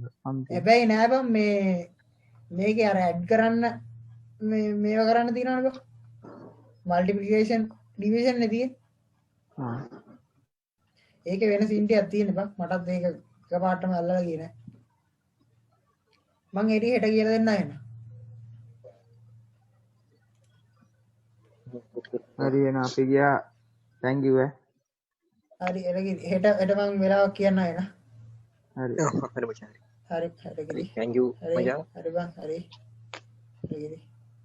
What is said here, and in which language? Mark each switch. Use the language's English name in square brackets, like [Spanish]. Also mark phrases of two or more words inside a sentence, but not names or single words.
[Sinhala] හැබැයි නෑ බං මේකේ අර ඇඩ් කරන්න මේව කරන්න තියෙනවනේ බං [English] multiplication division [Sinhala] නේ තියෙන්නේ ආ. ඒකේ වෙන සීන් ටිකක් තියෙන බං මටත් ඒක එකපාරටම අල්ලලා ගියේ නෑ මං ඒ ටික හෙට කියලා දෙන්න ආයෙත් හරි එන අපි ගියා. [English] thank you [Sinhala] හරි හෙට මං වෙලාවක් කියන්න ආයෙත් හරි. හරි මචං. හරි හෙට ගිහින් [English] thank you මචං. [Sinhala] හරි බං හරි